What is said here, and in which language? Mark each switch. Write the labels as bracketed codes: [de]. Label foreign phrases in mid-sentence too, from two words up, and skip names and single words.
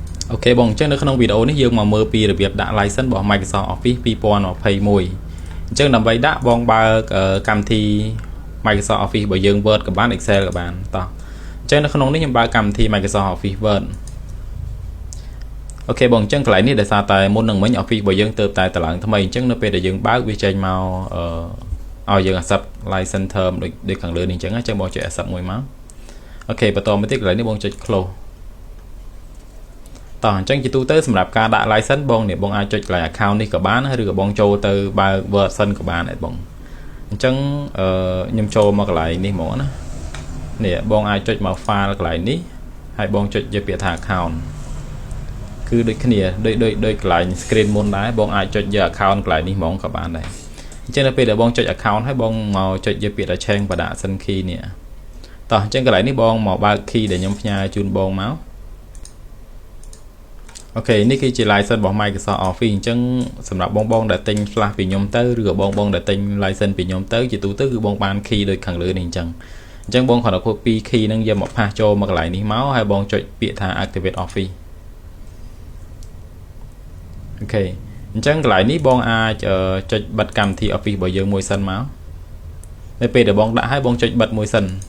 [km] Ok បងអញ្ចឹងនៅក្នុងវីដេអូនេះយើងមកមើលពីរបៀបដាក់ license របស់ Microsoft Office 2021អញ្ចឹងដើម្បីដាក់បងបើកកម្មវិធី Microsoft Office របស់យើង Word ក៏បាន Excel ក៏បានតោះអញ្ចឹងនៅក្នុងនេះខ្ញុំបើកកម្មវិធី Microsoft Office Word អូខេបងអញ្ចឹងកន្លែងនេះដោយសារតែមុននឹងមិញ Office របស់យើងទៅតែតឡើងថ្មីអញ្ចឹងនៅពេលដែលយើងបើកវាចេញមកឲ្យយើង [en] accept license term [km] ដូចខាងលើនេះអញ្ចឹងអញ្ចឹងបងចុច accept មួយមកអូខេបន្តមកទៀតកន្លែងនេះបងចុច close តោះអញ្ចឹងជាទូទៅសម្រាប់ការដាក់ license បងនេះបងអាចចុចកន្លែង account នេះក៏បានឬក៏បងចូលទៅបើក version ក៏បាន ដែរបងអញ្ចឹងខ្ញុំចូលមកកន្លែងនេះហ្មងណានេះបងអាចចុចមក file កន្លែងនេះហើយបងចុចយកពាក្យថា account គឺដូចគ្នាដូចកន្លែង screen មុនដែរបងអាចចុចយក account កន្លែងនេះហ្មងក៏បានដែរអញ្ចឹងនៅពេលដែលបងចុច account ហើយបងមកចុចយកពាក្យថា [en] change production key [km] នេះតោះអញ្ចឹងកន្លែងនេះបងមកបើក key ដែលខ្ញុំផ្ញើជូនបងមក អូខេនេះគឺជា license របស់ Microsoft Office អញ្ចឹងសម្រាប់បងដែលទិញ flash ពីខ្ញុំទៅឬក៏បងដែលទិញ license ពីខ្ញុំទៅជាទូទៅគឺបងបាន key ដូចខាងលើនេះអញ្ចឹងបងគ្រាន់តែ [en] copy key [km] ហ្នឹងយកមកផាសចូលមកកន្លែងនេះមកហើយបងចុចពាក្យថា activate Office អូខេអញ្ចឹងកន្លែងនេះបងអាចចុចបិទកម្មវិធី Office របស់យើងមួយសិនមកនៅពេលដែលបងដាក់ហើយបងចុចបិទមួយសិន